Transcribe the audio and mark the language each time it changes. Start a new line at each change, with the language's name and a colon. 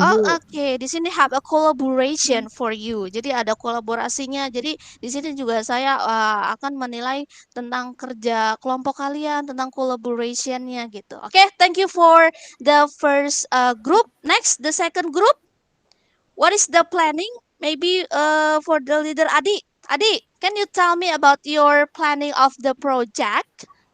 English: oke,
Indonesian: di sini
English: have a collaboration for you.
Indonesian: Jadi ada kolaborasinya. Jadi di sini juga saya akan menilai tentang kerja kelompok kalian, tentang collaboration-nya gitu.
English: Oke, thank you for the first group. Next, the second group. What is the planning? Maybe for the leader Adi. Adi, can you tell me about your planning of the project?